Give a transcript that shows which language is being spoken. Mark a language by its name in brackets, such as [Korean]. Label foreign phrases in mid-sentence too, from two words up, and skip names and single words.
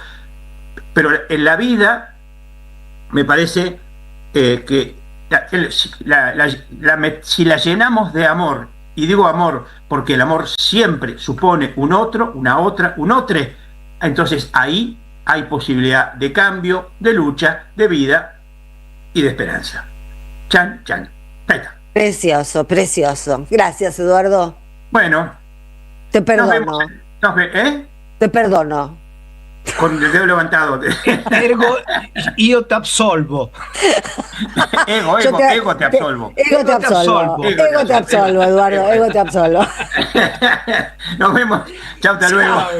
[Spanish] Pero en la vida me parece que si la llenamos de amor, y digo amor porque el amor siempre supone un otro, una otra, un otro, entonces ahí hay posibilidad de cambio, de lucha, de vida y de esperanza. Chan, chan. Ahí está. Precioso, precioso. Gracias, Eduardo. Bueno. Te perdono. Te perdono. Con el dedo levantado. [Latin] Ergo, io te absolvo. Ego te absolvo. Ego te absolvo, Eduardo. Ego te absolvo. [Spanish] Nos vemos. Chao, hasta luego.